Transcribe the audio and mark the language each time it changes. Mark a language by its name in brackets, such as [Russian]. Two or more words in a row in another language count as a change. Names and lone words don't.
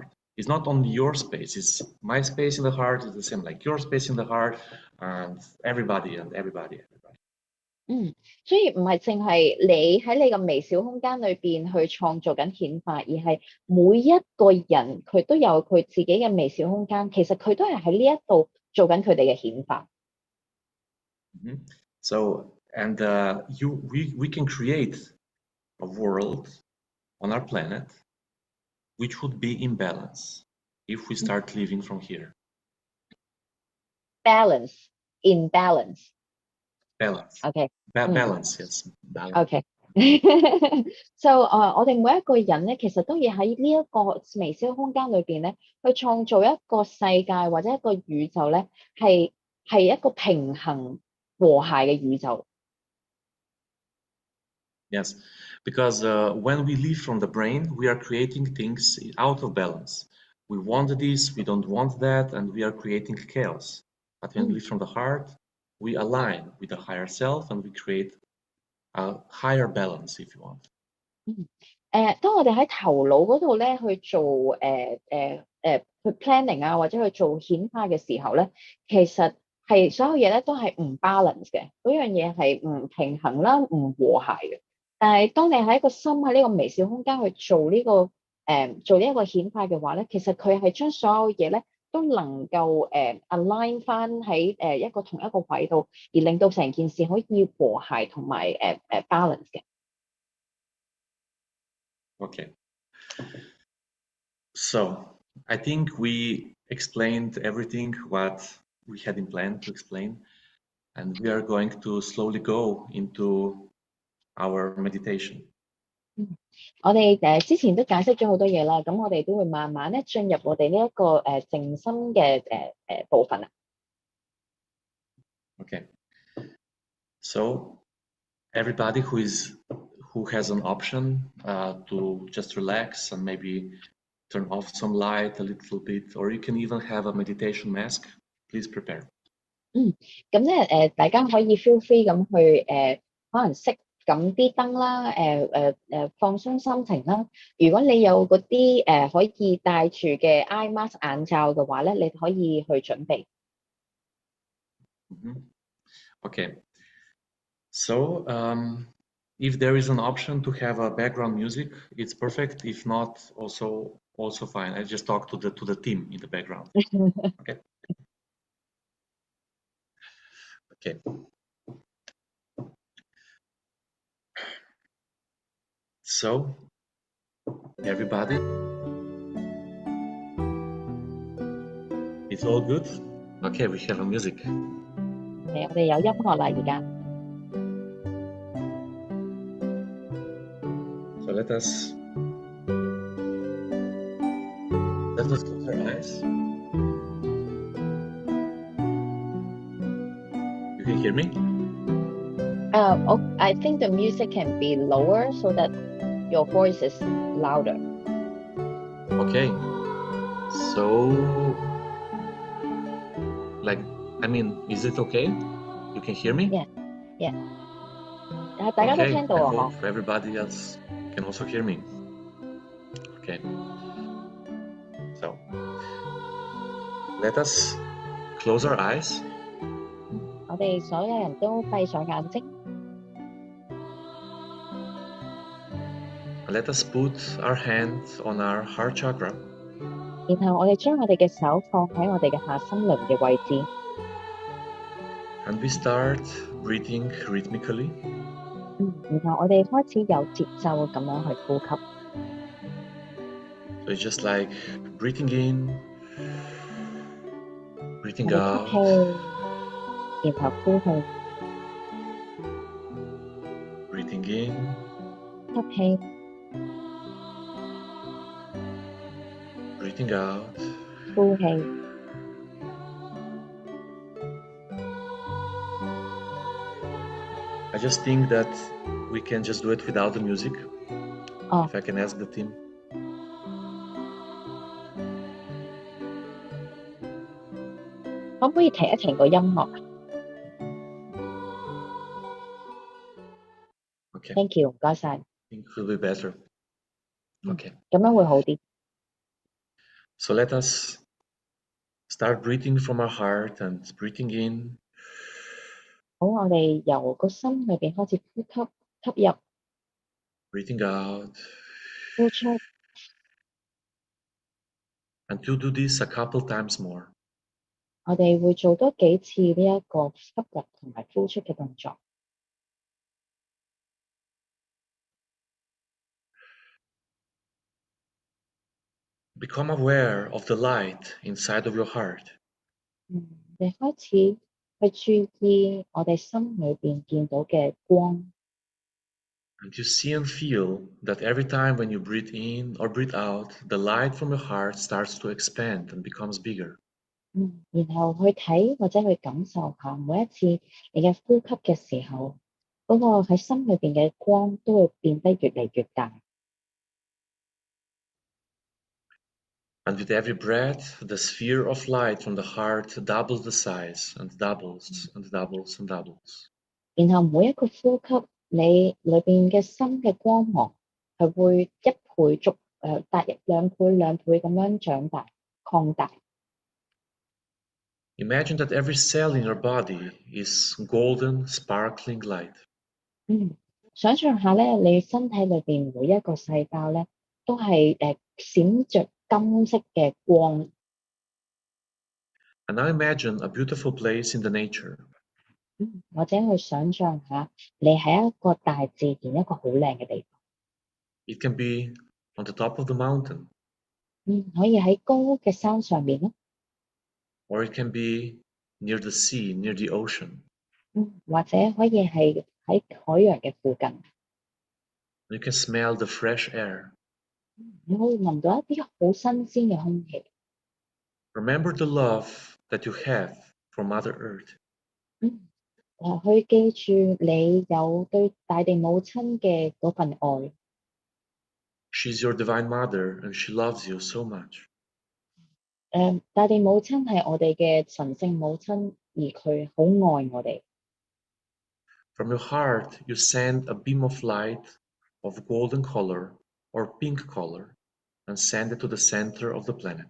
[English] It's not only your space, it's my space in the heart, it's the same like your space in the heart, and everybody. [Cantonese] 所以唔係淨係你喺你個微小空間裏邊去創造緊顯化，而係每一個人佢都有佢自己嘅微小空間，其實佢都係喺呢一度做緊佢哋嘅顯化。 [English] So, and we can create a world on our planet which would be in balance if we start living from here. Balance, in balance. Balance. Okay. Balance, yes. Balance. Okay. [Cantonese] So 我哋每一個人咧，其實都要喺呢一個微小空間裏邊咧，去創造一個世界或者一個宇宙咧，係一個平衡和諧嘅宇宙。 [English] Yes, because when we live from the brain, we are creating things out of balance. We want this, we don't want that, and we are creating chaos. But when we live from the heart, we align with the higher self and we create a higher balance, if you want. [Cantonese] 當我哋喺頭腦嗰度咧去做去 planning 啊，或者去做顯化嘅時候咧，其實係所有嘢咧都係唔 balance 嘅，嗰樣嘢係唔平衡啦，唔和諧嘅。但係當你喺一個心喺呢個微小空間去做呢個做呢一個顯化嘅話咧，其實佢係將所有嘢咧都能夠align 翻喺一個同一個位度，而令到成件事可以和諧同埋balance 嘅。 [English] Okay. So I think we explained everything what we had in plan to explain, and we are going to slowly go into our meditation. [Cantonese] 我哋之前都解釋咗好多嘢啦，咁我哋都會慢慢咧進入我哋呢一個靜心嘅部分啦。 [English] Okay. So everybody who has an option to just relax and maybe turn off some light a little bit, or you can even have a meditation mask, please prepare. [Cantonese] 咁咧大家可以 [English] feel free [Cantonese] 咁去可能熄咁啲燈啦，放鬆心情啦。如果你有嗰啲可以戴住嘅 [English] eye mask [Cantonese] 眼罩嘅話咧，你可以去準備。 [English] Okay. So if there is an option to have a background music, it's perfect. If not, also fine. I just talk to the team in the background. Okay. Okay. So, everybody, it's all good? Okay, we have a music. [Cantonese] 係我哋有音樂啦，而家。 [English] So let us close our eyes. You can hear me? I think the music can be lower so that your voice is louder. Okay. So, is it okay? You can hear me? Yeah. [Cantonese] 大家都 [English] Okay. [Cantonese] 聽到 [English] I 啊， hope everybody else can also hear me. Okay. So, let us close our eyes. [Cantonese] 我哋所有人都閉上眼睛， [English] Let us put our hand on our heart chakra. [Cantonese] 然後我哋將我哋嘅手放喺我哋嘅下心輪嘅位置， [English] And we start breathing rhythmically. [Cantonese] 然後我哋開始有節奏咁樣去呼吸， [English] So it's just like breathing in, [Cantonese] 我 [English] breathing [Cantonese] 哋 [English] out, [Cantonese] 吸氣，然後呼氣， [English] breathing in, [Cantonese] 吸氣， [English] breathing out. [Cantonese] 呼氣。 [English] I just think that we can just do it without the music. Oh. If I can ask the team. [Cantonese] 可唔可以停一停個音樂啊 [English] Okay. ？ Thank you， [Cantonese] 唔該晒。 [English] I think it will be better. Okay. [Cantonese] 咁樣會好啲。 [English] So let us start breathing from our heart and breathing in, [Cantonese] 好，我哋由個心裏邊開始呼吸，吸入， [English] breathing out. [Cantonese] 呼出。 [English] And to do this a couple times more. [Cantonese] 我哋會做多幾次呢一個吸入同埋呼出嘅動作。 [English] Become aware of the light inside of your heart. [Cantonese] 你開始去注意我哋心裏邊見到嘅光。 [English] And you see and feel that every time when you breathe in or breathe out, the light from your heart starts to expand and becomes bigger. [Cantonese] 然後去睇或者去感受下，每一次你嘅呼吸嘅時候，嗰個喺心裏邊嘅光都會變得越嚟越大。 [English] And with every breath, the sphere of light from the heart doubles the size and doubles and doubles and doubles. [Cantonese] 然後每一個呼吸，你裏邊嘅心嘅光芒係會一倍大兩倍咁樣長大擴大。 [English] Imagine that every cell in your body is golden, sparkling light. [Cantonese] 想象下咧，你身體裏邊每一個細胞咧，都係閃着金色嘅光。 [English] And now imagine a beautiful place in the nature. [Cantonese] 或者去想象下，你喺一個大自然一個好靚嘅地方。 [English] It can be on the top of the mountain, [Cantonese] 可以喺高嘅山上面咯， [English] or it can be near the sea, near the ocean. [Cantonese] 或者可以係喺海洋嘅附近。 [English] You can smell the fresh air. [Cantonese] 你可以聞到一啲好新鮮嘅空氣。 [English] Remember the love that you have for Mother Earth. [Cantonese] 去記住你有對大地母親嘅嗰份愛。 [English] She's your divine mother and she loves you so much. [Cantonese] 大地母親係我哋嘅神聖母親，而佢好愛我哋。 [English] From your heart, you send a beam of light of golden color or pink color and send it to the center of the planet.